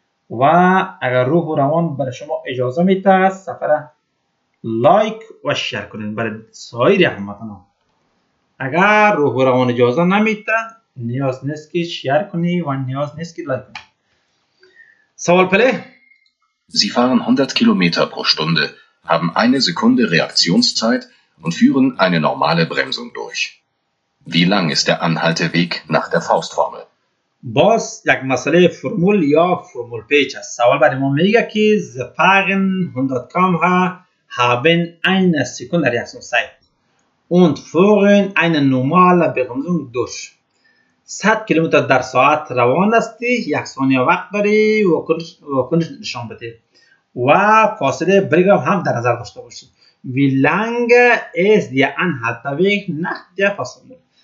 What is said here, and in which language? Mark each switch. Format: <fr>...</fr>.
<fa>و اگر روح و روان برای شما اجازه میده سفر لایک و شیر کنین برای سایر هموطنان. اگر روح و روان اجازه نمیده نیاز نیست که شیر کنی و نیاز نیست که لایک کنی. سوال پلی.</fa> <de>Sie fahren 100 Kilometer pro Stunde, haben eine Sekunde Reaktionszeit und führen eine normale Bremsung durch. Wie lang ist der Anhalteweg nach der Faustformel?</de> <fa>باز یک مسئله فرمول یا فرمول پیچ است. سوال برای ما میگه که</fa> <de>Sie fahren 100 km/h, haben eine Sekunde Reaktionszeit und führen eine normale Bremsung durch.</de> <fa>100 کیلومتر در ساعت روان هستی، یک ثانیه وقت داری واکنش نشان بده و فاصله بریگم هم در نظر داشته باشی.</fa> <de>Wie lange ist der Anhalteweg nach der Faustformel?</de>